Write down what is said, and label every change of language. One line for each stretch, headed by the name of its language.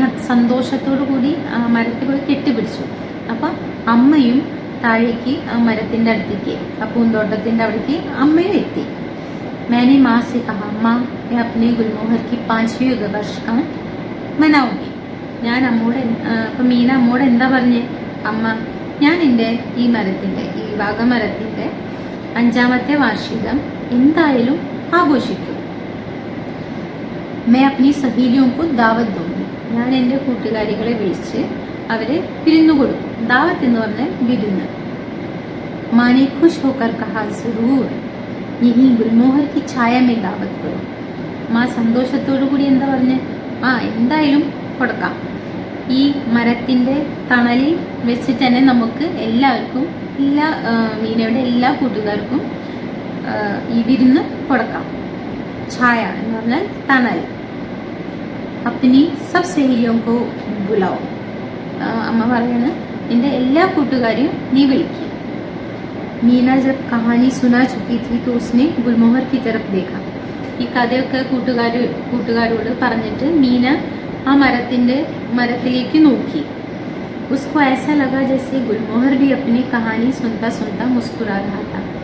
Malayalam: സന്തോഷത്തോടു കൂടി മരത്തിൽ പോയി കെട്ടിപ്പിടിച്ചു. അപ്പം അമ്മയും താഴേക്ക് മരത്തിന്റെ അടുത്തേക്ക്, ആ പൂന്തോട്ടത്തിന്റെ അവിടേക്ക് അമ്മയും എത്തി.
Hindi: मैंने माँ से कहा, माँ, मैं अपने गुलमोहर की 5वीं वर्षगांठ मनाऊंगी.
Malayalam: ഞാൻ അമ്മോട് അപ്പം മീന അമ്മോട് എന്താ പറഞ്ഞേ? അമ്മ, ഞാൻ എൻ്റെ ഈ മരത്തിന്റെ, ഈ വാഗമരത്തിന്റെ 5ാമത്തെ വാർഷികം എന്തായാലും ആഘോഷിക്കും.
Hindi: मैं अपनी सहेलियों को दावत दूंगी.
Malayalam: ഞാൻ എൻ്റെ കൂട്ടുകാരികളെ വിളിച്ച് അവരെ വിരുന്നു കൊടുക്കും. ദാവത്ത് എന്ന് പറഞ്ഞാൽ വിരുന്ന്.
Hindi: माँ ने खुश होकर कहा, जरूर, यही गुलमोहर की छाया में दावत करो.
Malayalam: മാ സന്തോഷത്തോടു കൂടി എന്താ പറഞ്ഞ്? എന്തായാലും കൊടുക്കാം. ഈ മരത്തിന്റെ തണലിൽ വെച്ചിട്ട് തന്നെ നമുക്ക് എല്ലാവർക്കും, മീനയുടെ എല്ലാ കൂട്ടുകാർക്കും ഈ വിരുന്ന് കൊടുക്കാം. ഛായ എന്ന് പറഞ്ഞാൽ തണൽ.
Hindi: അപ്പനി സബ് സഹേലിയോं को बुलाओ.
Malayalam: അമ്മ പറയാണ്, നിന്റെ എല്ലാ കൂട്ടുകാരെയും നീ വിളിക്കുക.
Hindi: मीना जब कहानी सुना चुकी थी तो उसने गुलमोहर की तरफ देखा.
Malayalam: ഈ കഥയൊക്കെ കൂട്ടുകാരോട് പറഞ്ഞിട്ട് മീന ആ മരത്തിലേക്ക് നോക്കി.
Hindi: उसको ऐसा लगा जैसे गुलमोहर भी अपनी कहानी सुनता सुनता मुस्कुरा रहा था.